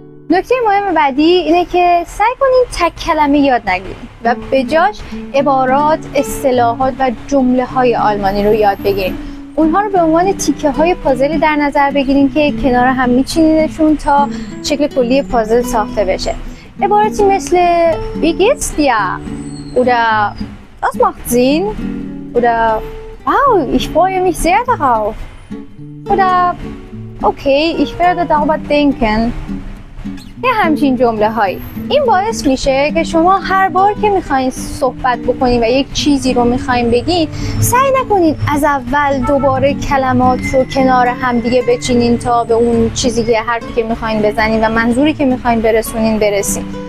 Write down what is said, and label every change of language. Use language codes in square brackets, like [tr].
[fa] نکته مهم بعدی اینه که سعی کنین تک کلمه یاد نگیرین و به جاش عبارات، اصطلاحات و جمله‌های آلمانی رو یاد بگیرین. اونها رو به عنوان تیکه‌های پازلی در نظر بگیرین که کنار هم میچینینشون تا شکل کلی پازل ساخته بشه. عباراتی مثل [de] Wie geht's dir? Oder Was macht Sinn? Oder Wow, ich freue mich sehr darauf. Oder Okay, ich werde darüber denken. [fa] یه همچین جمله هایی. این باعث میشه که شما هر بار که میخواین صحبت بکنین و یک چیزی رو میخواین بگین، سعی نکنین از اول دوباره کلمات رو کنار هم دیگه بچینین تا به اون چیزی که حرفی که میخواین بزنین و منظوری که میخواین برسین.